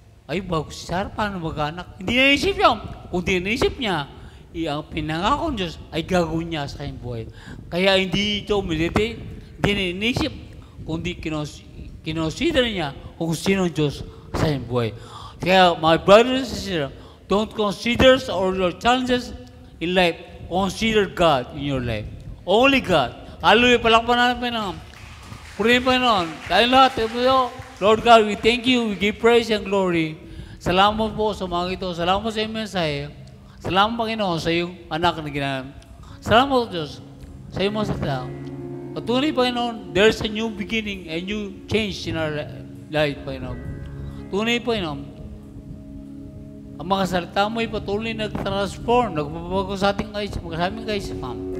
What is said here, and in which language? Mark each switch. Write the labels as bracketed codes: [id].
[tl] Ay, bago si Sarah, paano mag-anak? Hindi na inisip yun. Kung di naisip niya, ang pinangako ng Diyos ay gagawin niya sa kanyang buhay. Kaya hindi ito meditate, hindi na inisip, kundi kinonsider niya kung sino ang Diyos sa kanyang buhay. [en] Kaya, my brothers and sisters, don't consider all your challenges in life. Consider God in your life. Only God. [tl] Hallelujah. Palakpan natin ng purihin pa noon. Tayo lahat. [en] Lord God, we thank you. We give praise and glory. [tl] Salamat po sa mga ito. Salamat sa iyong mensahe. Salamat, Panginoon, sa iyong anak na ginanam. Salamat, Diyos, sa iyong mga salita. Patuloy, Panginoon, [en] there's a new beginning, a new change in our life, Panginoon. [tl] Tunay, Panginoon, ang mga salita mo ay patuloy nag-transform, nagbabago sa ating kaisipan.